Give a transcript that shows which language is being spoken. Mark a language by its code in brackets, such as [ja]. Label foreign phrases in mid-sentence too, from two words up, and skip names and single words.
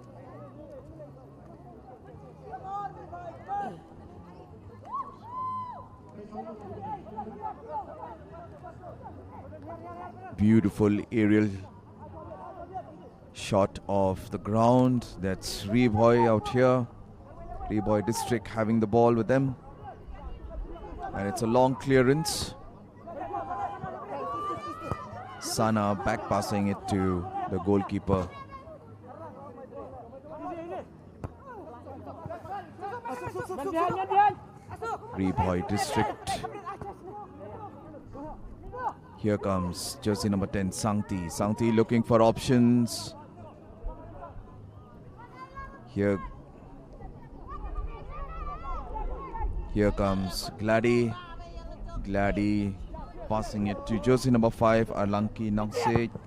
[en] Beautiful aerial shot of the ground. That's RI-BHOI out here. RI-BHOI district having the ball with them. And it's a long clearance. Sana back passing it to the goalkeeper. RI-BHOI district. Here comes jersey number 10, Sangti. Sangti looking for options. Here comes Glady. Glady passing it to jersey number 5, Alanki Nangse.